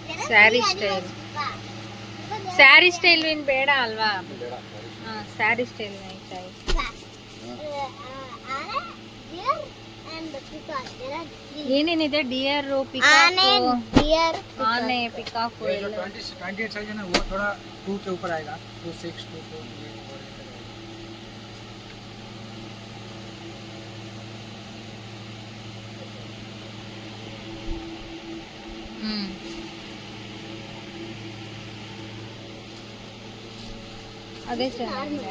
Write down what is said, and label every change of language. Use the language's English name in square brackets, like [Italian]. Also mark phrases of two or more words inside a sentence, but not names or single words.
[English] saree style. saree style [Kannada] ಏನು ಬೇಡ ಅಲ್ವಾ? ಹಾಂ, [English] saree style [Kannada] ಆಯ್ತಾ? ಏನೇನಿದೆ? [English] deer, peacock, [Kannada] ಆನೆ, ಪಿಕಾಕ್ ಎಲ್ಲ. [Hindi] 28 साइज है ना, वो थोड़ा 2 के ऊपर आएगा, 26, 24. [Kannada] ಅದೇ ಚೆನ್ನಾಗಿದೆ.